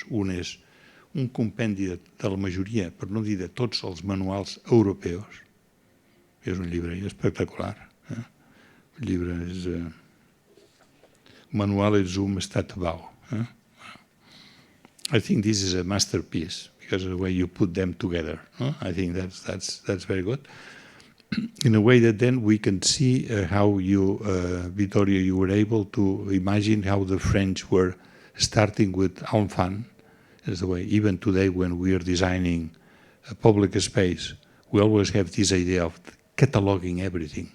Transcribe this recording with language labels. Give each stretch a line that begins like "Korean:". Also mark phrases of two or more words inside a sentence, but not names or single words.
Catalan: Un és un compendi de la majoria, per no dir de tots els manuals europeus. És un llibre espectacular. El llibre és Manual Zoom Statubau.
English: I think this is a masterpiece because of the way you put them together. I think that's very good. In a way that then we can see how you, Vittorio, you were able to imagine how the French were starting with enfant. As the way, even today when we are designing a public space, we always have this idea of cataloging everything.